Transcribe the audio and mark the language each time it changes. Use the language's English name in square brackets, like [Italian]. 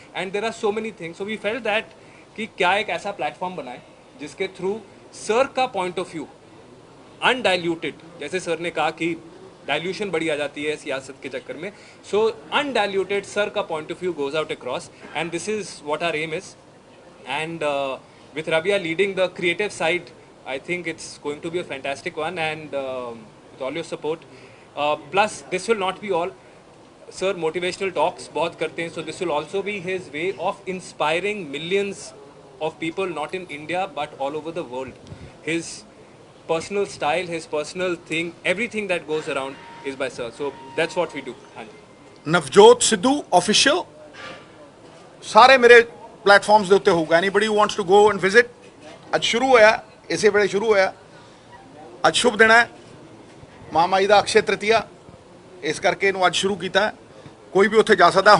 [English] And there are so many things. So we felt that [Hindi] कि क्या एक ऐसा प्लेटफॉर्म बनाए जिसके थ्रू सर का पॉइंट ऑफ व्यू अनडाइल्यूटेड, जैसे सर ने कहा कि डाइल्यूशन बड़ी आ जाती है सियासत के चक्कर में, [English] So undiluted sir का point of view goes out across, and this is what our aim is. And with Rabia leading the creative side, I think it's going to be a fantastic one, and with all your support. Plus this will not be all. Sir motivational talks [Hindi] बहुत करते हैं, [English] so this will also be his way of inspiring millions of people, not in India but all over the world. His personal style, his personal thing, everything that goes around is by sir. So that's what we do. [Punjabi] Navjot Sidhu official ਸਾਰੇ ਮੇਰੇ platforms ਦੇ ਉੱਤੇ ਹੋਊਗਾ. [English] Anybody who wants to go and visit, [Punjabi] ਅੱਜ ਸ਼ੁਰੂ ਹੋਇਆ, ਇਸੇ ਵੇਲੇ ਸ਼ੁਰੂ ਹੋਇਆ. ਅੱਜ ਸ਼ੁਭ ਦਿਨ ਹੈ, ਮਾਮਾਈ ਦਾ ਅਕਸ਼ੇ ਤ੍ਰਿਤੀਆ, ਇਸ ਕਰਕੇ ਇਹਨੂੰ ਅੱਜ ਸ਼ੁਰੂ ਕੀਤਾ. ਕੋਈ ਵੀ ਉੱਥੇ ਜਾ ਸਕਦਾ.